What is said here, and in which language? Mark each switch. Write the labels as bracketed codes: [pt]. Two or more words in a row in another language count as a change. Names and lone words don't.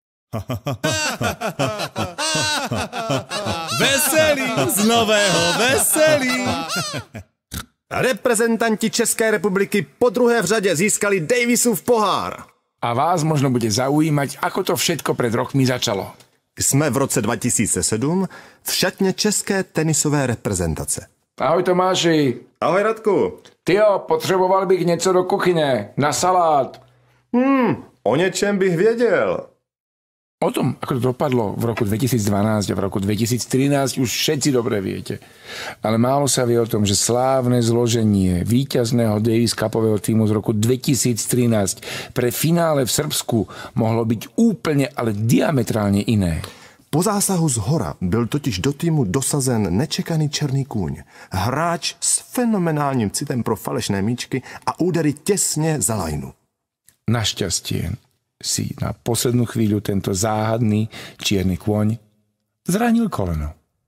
[cs] Veselý z nového veselý. Reprezentanti České republiky po druhé v řadě získali Davisův pohár. [sk] A vás možno bude zaujímať, ako to všetko pred rokmi začalo. [cs] Jsme v roce 2007 v šatně české tenisové reprezentace. Ahoj Tomáši. Ahoj Radku. Tyjo, potřeboval bych něco do kuchyně, na salát. O něčem bych věděl. [sk] O tom, ako to dopadlo v roku 2012 a v roku 2013 už všetci dobre viete. Ale málo sa vie o tom, že slávne zloženie víťazného Davis Cupového týmu z roku 2013 pre finále v Srbsku mohlo byť úplne, ale diametrálne iné. [cs] Po zásahu z hora byl totiž do týmu dosazen nečekaný černý kůň. Hráč s fenomenálním citem pro falešné míčky a údery těsně za lajnu. [sk] Našťastie si na poslednú chvíľu tento záhadný čierny kôň zranil koleno.